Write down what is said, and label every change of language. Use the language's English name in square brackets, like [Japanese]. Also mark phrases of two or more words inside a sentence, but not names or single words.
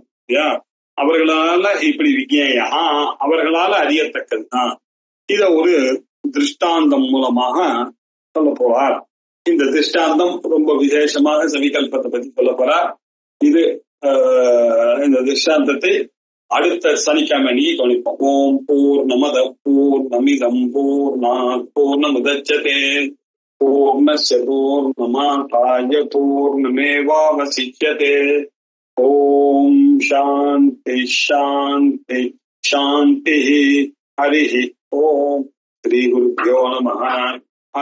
[Tamil] அவர்களால இப்படி விஜயா அவர்களால அறியத்தக்கதுதான். இத ஒரு திருஷ்டாந்தம் மூலமாக சொல்ல போறார். இந்த திருஷ்டாந்தம் ரொம்ப விசேஷமாக சவிகல்பத்தை பத்தி சொல்ல போறார். இது இந்த திருஷ்டாந்தத்தை அடுத்த சனிக்கிழமை கவனிப்போம். [Sanskrit] ॐ पूर्णमदः पूर्णमिदं पूर्णात् पूर्णमुदच्यते पूर्णस्य पूर्णमादाय पूर्णमेवावशिष्यते. ॐ शान्तिः शान्तिः शान्तिः. हरि ॐ। श्री गुरुभ्यो नमः.